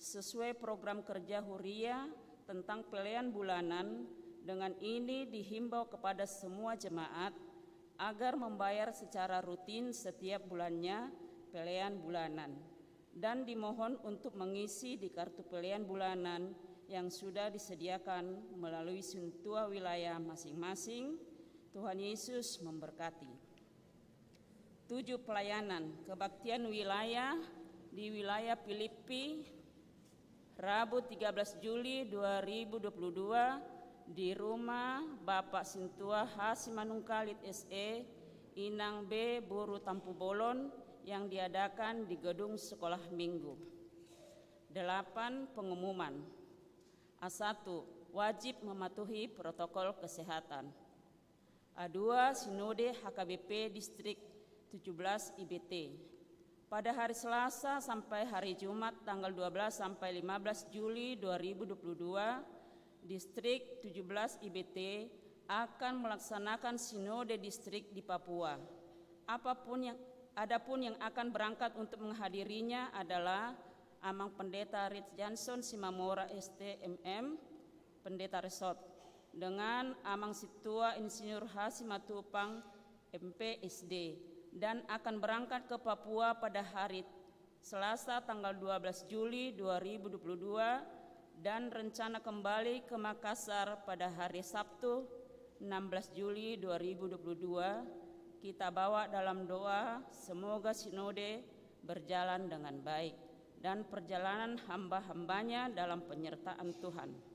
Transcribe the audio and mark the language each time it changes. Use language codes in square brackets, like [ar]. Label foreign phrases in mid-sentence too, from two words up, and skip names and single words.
[id] Sesuai program kerja Huria tentang pelayan bulanan, dengan ini dihimbau kepada semua jemaat agar membayar secara rutin setiap bulannya pelayan bulanan, dan dimohon untuk mengisi di kartu pelayan bulanan yang sudah disediakan melalui sentua wilayah masing-masing. Tuhan Yesus memberkati. 7. Pelayanan kebaktian wilayah di wilayah Filipi, Rabu 13 Juli 2022 di rumah Bapak Sintua H. Simanungkalit SE, Inang B. Buru Tampu Bolon, yang diadakan di gedung sekolah minggu. 8. Pengumuman. A1. Wajib mematuhi protokol kesehatan. A2. Sinode HKBP Distrik 17 IBT. Pada hari Selasa sampai hari Jumat tanggal 12 sampai 15 Juli 2022, Distrik 17 IBT akan melaksanakan sinode distrik di Papua. Adapun yang akan berangkat untuk menghadirinya adalah Amang Pendeta Rich Johnson Simamora STMM, Pendeta Resort, dengan Amang Situa Insinyur Hasimatupang MPSD, dan akan berangkat ke Papua pada hari Selasa tanggal 12 Juli 2022 dan rencana kembali ke Makassar pada hari Sabtu 16 Juli 2022. Kita bawa dalam doa semoga sinode berjalan dengan baik dan perjalanan hamba-hambanya dalam penyertaan Tuhan.